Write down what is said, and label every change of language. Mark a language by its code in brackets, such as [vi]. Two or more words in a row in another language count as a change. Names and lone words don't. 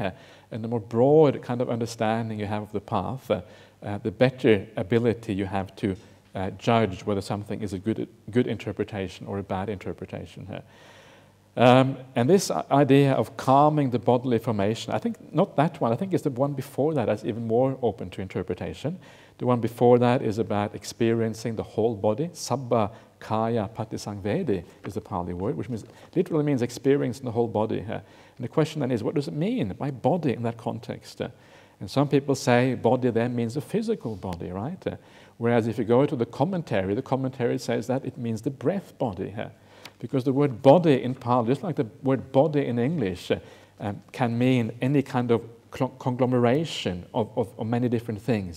[en] And the more broad kind of understanding you have of the path, the better ability you have to judge whether something is a good interpretation or a bad interpretation. And this idea of calming the bodily formation, I think not that one, I think it's the one before that that's even more open to interpretation. The one before that is about experiencing the whole body. [pi] Sabba kaya patisangvedi [en] is the Pali word, which literally means experiencing the whole body. And the question then is, what does it mean by body in that context? And some people say body then means the physical body, right? Whereas if you go to the commentary says that it means the breath body. Because the word body in Pali, just like the word body in English, can mean any kind of conglomeration of many different things.